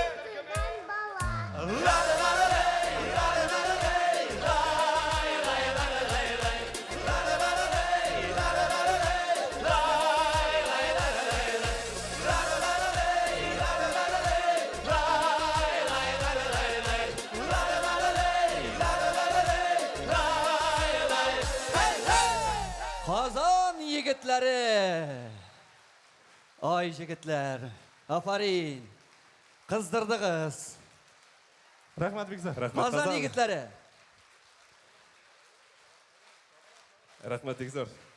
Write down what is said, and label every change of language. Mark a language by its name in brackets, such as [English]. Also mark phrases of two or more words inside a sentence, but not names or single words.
[Tatar] La la la la lay, la la la la lay, lay lay la la lay lay, la la la la lay, la la la la lay, lay lay la la lay lay, la la la la lay, la la la la lay, lay lay la la lay lay, la la la la lay, la la la la lay, lay егетләре. Ай, егетләр. Афарин. Кыздырдыгыз. Рахмат бик зур. Казан егетләре. Рахмат бик зур.